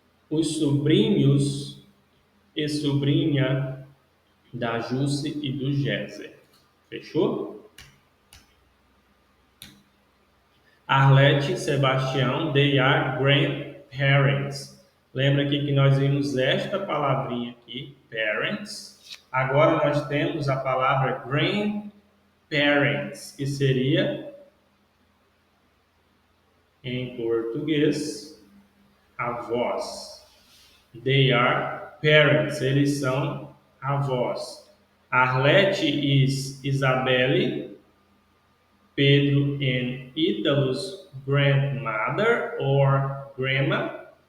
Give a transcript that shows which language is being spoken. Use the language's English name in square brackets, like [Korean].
[Portuguese] os sobrinhos e sobrinha da Jusce e do Géser. Fechou? [English] Arlete e Sebastião, they are grandparents. [Portuguese] Lembra aqui que nós vimos esta palavrinha aqui, parents. Agora nós temos a palavra grandparents, que seria, em português, avós. [English] They are parents, [Portuguese] eles são avós. [English] Arlete is Isabelle, Pedro and Ítalo's grandmother or grandma.